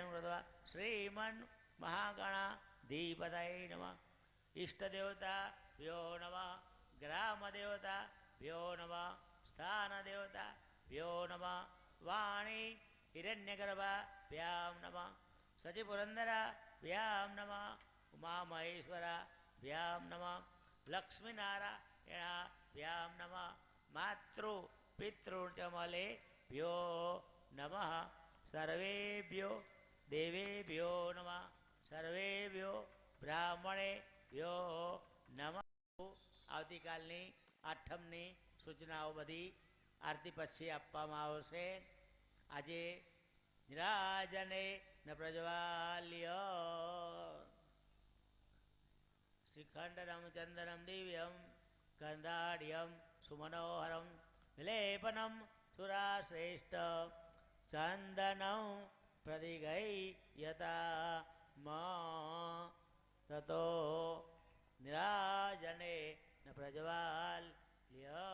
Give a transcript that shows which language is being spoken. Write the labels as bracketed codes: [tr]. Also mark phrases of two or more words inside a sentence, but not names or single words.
[sa] कृत्वा श्रीमन् महागणाधिपतये नमः इष्टदेवताभ्यो नमः ग्रामदेवताभ्यो नमः स्थानदेवताभ्यो नमः वाणी हिरण्यगर्भाभ्यां नमः सचिपुरन्दराभ्यां नमः उमामहेश्वराभ्यां नमः लक्ष्मीनारायणाभ्यां नमः मातृपितृचमलेभ्यो नमः सर्वेभ्यो देवेभ्यो नमः सर्वेभ्यो ब्राह्मणेभ्यो नमः। [gu] આવતીકાલની આઠમની સૂચનાઓ બધી આરતી પછી આપવામાં આવશે. [sa] આજે નિરાજને ન પ્રજ્વાલ્ય શ્રીખંડનમ ચંદનમ દિવ્યમ ગંધાઢ્યમ સુમનોહરમ વિલેપનમ સુરાશ્રેષ્ઠ ચંદનમ પ્રતિગયતા તતો નિરાજને ન પ્રજ્વાલ્ય.